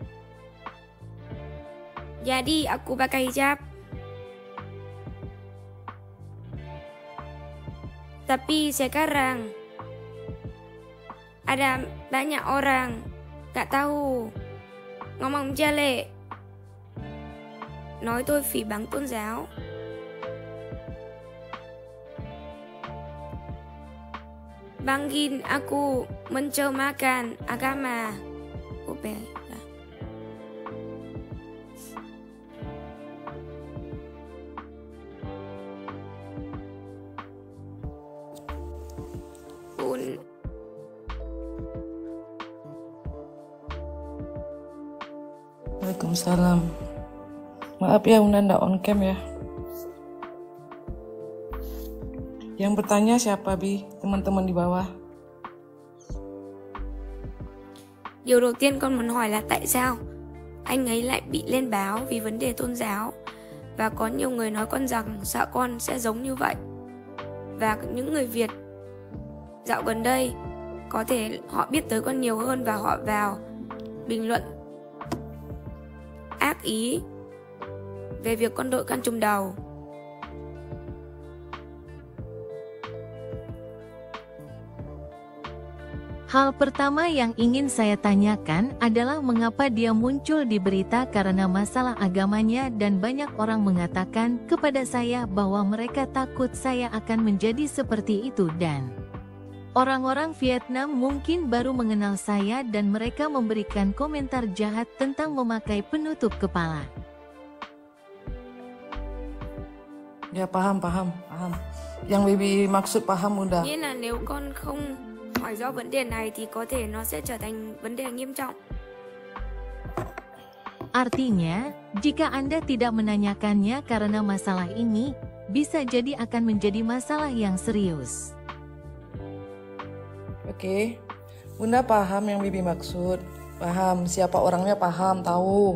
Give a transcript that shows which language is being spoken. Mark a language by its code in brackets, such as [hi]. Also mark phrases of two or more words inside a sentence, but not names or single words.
[id] Jadi aku pakai hijab. Tapi sekarang ada banyak orang gak tahu ngomong jelek, [vi] nói tôi phỉ báng tôn giáo. [id] Bangin aku mencermakan agama. Pun Waalaikumsalam. Maaf ya Una ndak on cam ya. Yang bertanya siapa Bi? Teman-teman di bawah. [vi] Điều đầu tiên con muốn hỏi là tại sao anh ấy lại bị lên báo vì vấn đề tôn giáo. Và có nhiều người nói con rằng sợ con sẽ giống như vậy. Và những người Việt dạo gần đây có thể họ biết tới con nhiều hơn và họ vào bình luận ác ý về việc con đội khăn trùm đầu. [id] Hal pertama yang ingin saya tanyakan adalah mengapa dia muncul di berita karena masalah agamanya dan banyak orang mengatakan kepada saya bahwa mereka takut saya akan menjadi seperti itu dan orang-orang Vietnam mungkin baru mengenal saya dan mereka memberikan komentar jahat tentang memakai penutup kepala. Ya paham. Yang Bibi maksud paham Bunda. [vi] Nghĩa là nếu con không hỏi rõ vấn đề này thì có thể nó sẽ trở thành vấn đề nghiêm trọng. [id] Artinya, jika Anda tidak menanyakannya karena masalah ini, bisa jadi akan menjadi masalah yang serius. Oke. Bunda paham yang Bibi maksud. Paham siapa orangnya, paham, tahu.